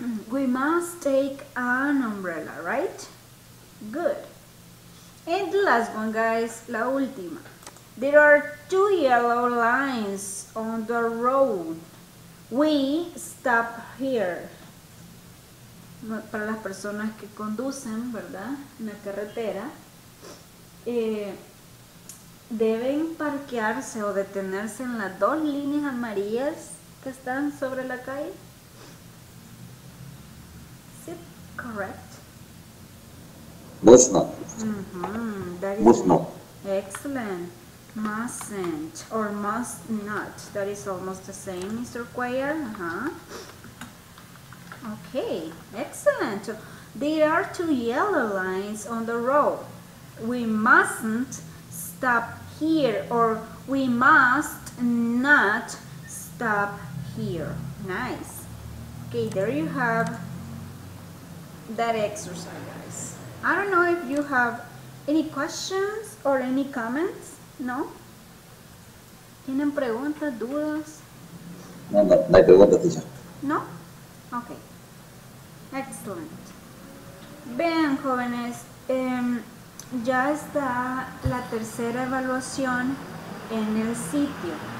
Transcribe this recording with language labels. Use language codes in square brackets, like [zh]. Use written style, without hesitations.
[en] We must take an umbrella, right? Good. And the last one, guys, [es] la última. [en] There are 2 yellow lines on the road. We stop here. [es] Para las personas que conducen, ¿verdad? En la carretera, deben parquearse o detenerse en las 2 líneas amarillas que están sobre la calle. [en] Is it correct? Must not. That is Must not. excellent. Mustn't or must not. That is almost the same, Mr. Cuellar. Okay, excellent. So there are 2 yellow lines on the road. We mustn't stop here, or we must not stop here. Nice. Okay, there you have that exercise, guys. I don't know if you have any questions or any comments. No? [es] ¿Tienen preguntas, dudas? No, no hay preguntas, teacher. [en] No? Okay. Excellent. [es] Vean, jóvenes, ya está la tercera evaluación en el sitio.